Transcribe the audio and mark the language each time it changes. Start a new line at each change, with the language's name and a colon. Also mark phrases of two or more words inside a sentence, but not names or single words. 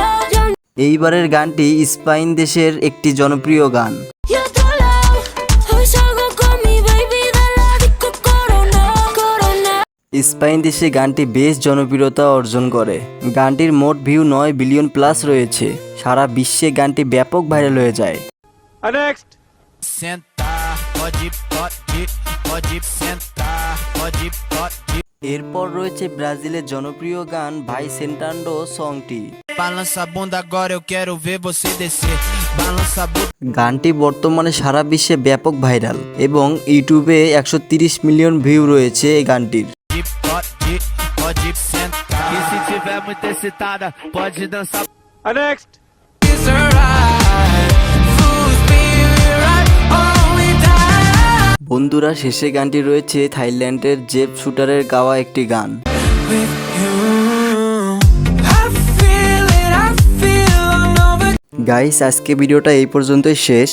Bangla: এইবারের গানটি স্পেন দেশের একটি জনপ্রিয় গান।
Spanish: Y otro lado, hoy salgo con mi baby de la disco Corona, Corona.
Bangla: স্পেন দেশে গানটি বেশ জনপ্রিয়তা অর্জন করে। গানটির মোট ভিউ 9 বিলিয়ন প্লাস রয়েছে। সারা বিশ্বে গানটি ব্যাপক ভাইরাল হয়ে যায়।
Portuguese: Sentar, pode sentar, pode.
Bangla: এরপর রয়েছে ব্রাজিলের জনপ্রিয় গান ভাই সেন্টান্ডো সংটি।
Portuguese: Balança a bunda agora, eu quero ver você descer. Balança a bunda.
Bangla: গানটি বর্তমানে সারা বিশ্বে ব্যাপক ভাইরাল এবং ইউটিউবে 130 মিলিয়ন ভিউ রয়েছে এই গানটির।
Portuguese: Pode sentar. E se tiver muito excitada, pode dançar.
Bangla: বন্ধুরা, শেষে গানটি রয়েছে থাইল্যান্ডের জেফ শুটারের গাওয়া একটি গান। গাইস, আজকে ভিডিওটা এই পর্যন্তই শেষ।